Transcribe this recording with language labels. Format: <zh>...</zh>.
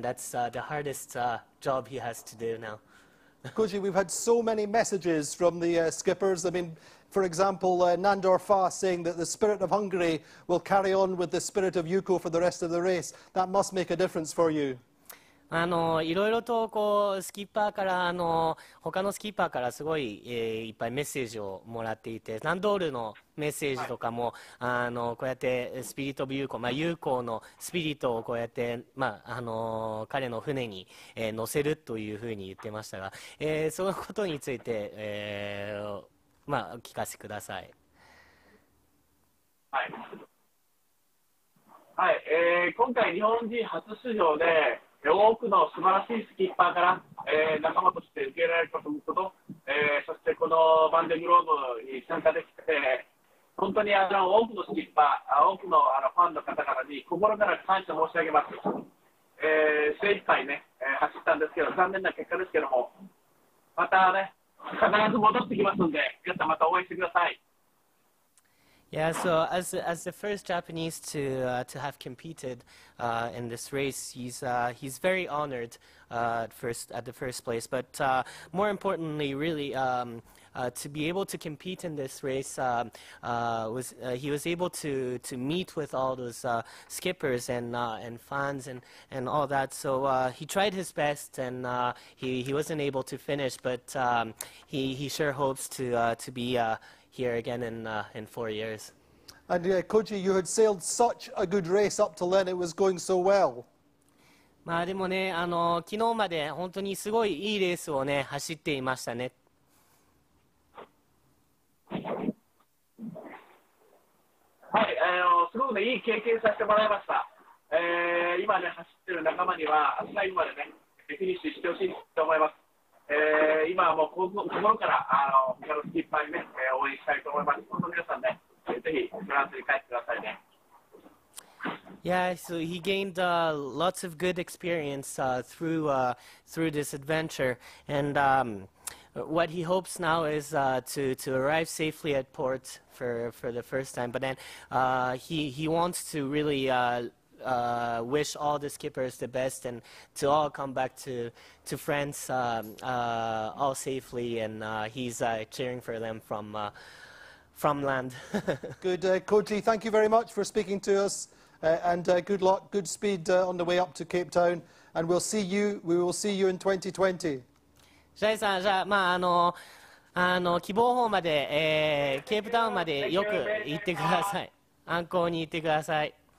<en>That's the hardest job he has to do now. Koji, we've had so many messages from the skippers. I mean, for example, Nandor Fa saying that the spirit of Hungary will carry on with the spirit of Hugo for the rest of the race. That must make a difference for you.</en> <ja>いろいろとこうスキッパーから他のスキッパーからすごい、いっぱいメッセージをもらっていて、ナンドールのメッセージとかも、こうやってスピリット・オブ・ユーコー、ユーコーのスピリットをこうやって、彼の船に、乗せるというふうに言ってましたが、そのことについて、お聞かせください。はい、はい、今回日本人初出場で多くの素晴らしいスキッパーから、仲間として受け入れられたということ、そしてこのバンデグローブに参加できて、本当に多くのスキッパー、多くのファンの方々に心から感謝申し上げます。精一杯ね、走ったんですけど、残念な結果ですけども、またね、必ず戻ってきますので、皆さんまた応援してください。</ja> <en>Yeah, so as the first Japanese to have competed in this race, he's very honored at the first place. But more importantly, really, to be able to compete in this race, he was able to meet with all those skippers and fans and all that. So he tried his best, and he wasn't able to finish, but he sure hopes to be here again in 4 years. And Koji, you had sailed such a good race up till then, it was going so well.</en> <ja>まあでもね、昨日まで本当にすごいいいレースをね走っていましたね。はい、すごくねいい経験させてもらいました。今ね走ってる仲間には最後までねフィニッシュしてほしいと思います。今はもう心から他のスキッパーにね、応援したいと思います。本当に皆さんね、ぜひフランスに帰ってくださいね。</ja> <en>Yeah, so he gained lots of good experience through this adventure, and what he hopes now is to arrive safely at port for the first time. But then he wants to really wish all the skippers the best and to all come back to France all safely, and he's cheering for them from land. Good, Koji, thank you very much for speaking to us, and good luck, good speed on the way up to Cape Town, and we will see you in 2020.</en> <ja>シャイさん、じゃあ、まあ、希望峰まで、ケープタウンまでよく行ってください。安康に行ってください。</ja>